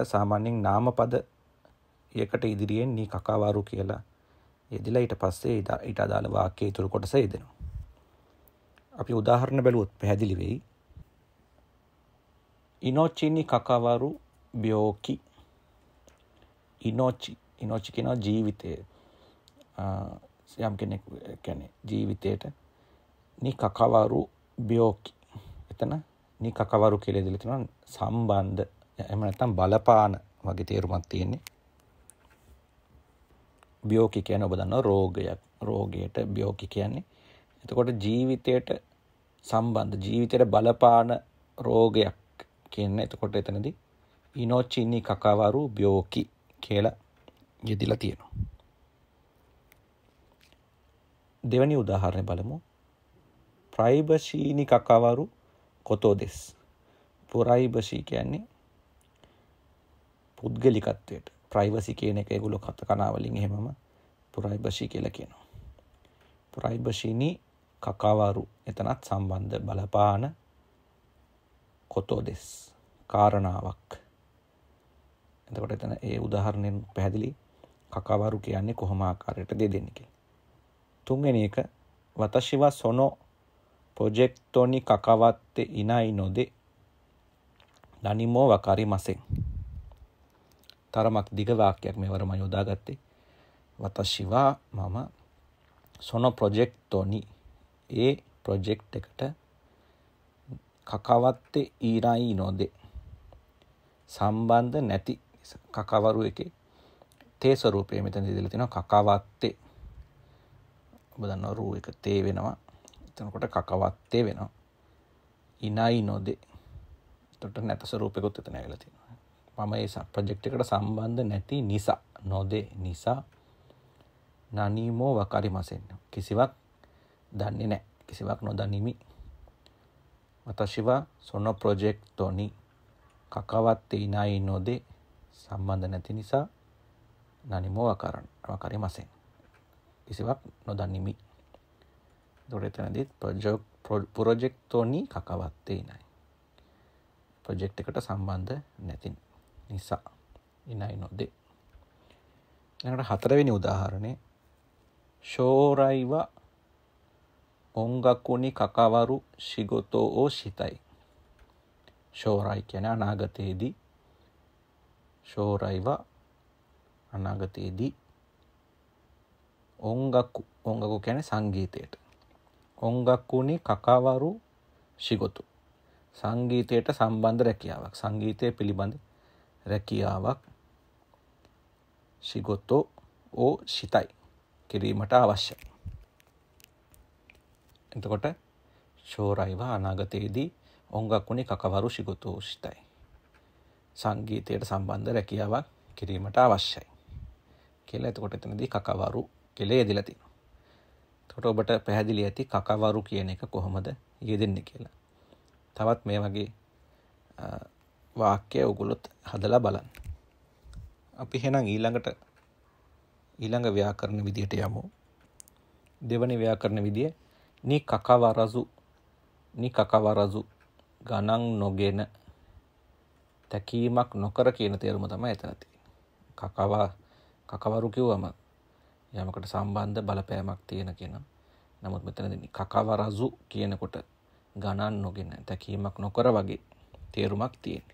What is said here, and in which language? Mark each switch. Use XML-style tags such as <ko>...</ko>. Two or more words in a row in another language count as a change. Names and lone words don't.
<si>සාමාන්‍යයෙන් නාමපද යකට ඉදිරියෙන් නී කකවරු කියලා යෙදিলা ඊට පස්සේ ඊට අදාළ වාක්‍ය ඉතුරු කොටස යෙදෙනවා. අපි උදාහරණ බැලුවොත් පැහැදිලි වෙයි.</si> <ja>命に関わる病気.</ja> <si>ඉනෝචි කියනවා ජීවිතය. යම් කෙනෙක් කියන්නේ ජීවිතයට</si> <ja>に関わる病気.</ja> <si>එතන</si> <ja>に関わる</ja> <si>කියලා දෙලා තියෙනවා සම්බන්ධ. එහෙම නැත්නම් බලපාන වගේ තේරුමක් තියෙන්නේ. byoki කියන්නේ ඔබ දන්නවා රෝගයක්. රෝගයට byoki කියන්නේ. එතකොට ජීවිතයට සම්බන්ධ ජීවිතයට බලපාන රෝගයක් කියන්නේ. එතකොට එතනදී</si> <ja>命に関わる病気</ja> <si>කියලා යෙදিলা තියෙනවා. දෙවැනි උදාහරණය බලමු.</si> <ja>プライバシーに関わることです.</ja> <si>ප්‍රයිබෂී කියන්නේ පුද්ගලිකත්වයට. ප්‍රයිවසි කියන එක ඒගොල්ලෝ කතා වලින් එහෙමම ප්‍රයිබෂී කියලා කියනවා.</si> <ja>プライバシーに関わる</ja> <si>එතනත් සම්බන්ධ බලපාන</si> <ja>ことです</ja> <si>කාරණාවක්. එතකොට එතන ඒ උදාහරණයෙන් පැහැදිලි kakawru කියන්නේ කොහොම ආකාරයටද දෙන්නේ කියලා. තුන්වෙනි එක</si> <ja>私はそのプロジェクトに関わっていないので何もわかりません.</ja> <si>තරමක් දිග වාක්‍යයක් මේවරම යොදාගත්තේ.</si> <ja>私は</ja> <si>මම</si> <ja>そのプロジェクトに</ja> <si>ඒ ප්‍රොජෙක්ට් එකට</si> <ja>関わっていないので</ja> <si>සම්බන්ධ නැති කකවරු එකේ තේ ස්වරූපය මෙතන දීලා තිනවා kakawatte. ඔබ දන්නවා රූ එක තේ වෙනවා. එතනකොට කකවත්තේ වෙනවා.</si> <ja>いないので.</ja> <si>එතකොට නැත ස්වරූපයකට එතන ඇවිල්ලා තියෙනවා. මම ඒ ප්‍රොජෙක්ට් එකට සම්බන්ධ නැති නිසා නොදේ නිසා</si> <ja>何もわかりません</ja> <si>කිසිවක් දන්නේ නැහැ. කිසිවක් නොදනිමි.</si> <ja>私はそのプロジェクトに関わっていないので</ja> <si>සම්බන්ධ නැති නිසා</si> <ja>何もわかりません</ja> <si>කිසිවක් නොදනිමි. ඒකට එතනදී</si> <ja>プロジェクトに関わっていない.</ja> <si>ප්‍රොජෙක්ට් එකට සම්බන්ධ නැති නිසා</si> <ja>いないので.</ja> <si>ඊළඟට හතරවෙනි උදාහරණේ</si> <ja>将来は音楽に関わる仕事をしたい.</ja> <si>shōrai කියන්නේ අනාගතයේදී.</si> <ja>将来は</ja> <si>අනාගතයේදී ongaku කියන්නේ සංගීතයට.</si> <ja>音楽に関わる仕事</ja> <si>සංගීතයට සම්බන්ධ රැකියාවක්. සංගීතය පිළිබඳ රැකියාවක්</si> <ja>仕事をしたい</ja> <si>කිරීමට අවශ්‍යයි. එතකොට</si> <ja>将来は</ja> <si>අනාගතයේදී</si> <ja>音楽に関わる仕事をしたい</ja> <si>සංගීතයට සම්බන්ධ රැකියාවක් කිරීමට අවශ්‍යයි කියලා. එතකොට එතනදී කකවරු කියලා යෙදලා තියෙනවා. එතකොට ඔබට පැහැදිලි ඇති කකවරු කියන එක කොහොමද යෙදෙන්නේ කියලා. තවත් මේ වගේ වාක්‍ය ඔයගොල්ලොත් හදලා බලන්න. අපි එහෙනම් ඊළඟ ව්‍යාකරණ විදියට යමු. දෙවැනි ව්‍යාකරණ විදිය</si> <ja>に関わらず</ja> <si>ගණන් නොගෙන තැකීමක් නොකර කියන තේරුම තමයි එතන තියෙන්නේ. කකවරු කිව්වම යමකට සම්බන්ධ බලපෑමක් තියෙන කෙනා. නමුත් මෙතනදී kakawarazu කියනකොට ගණන් නොගෙන දැකීමක් නොකර වගේ තේරුමක් තියෙන්නේ.</si>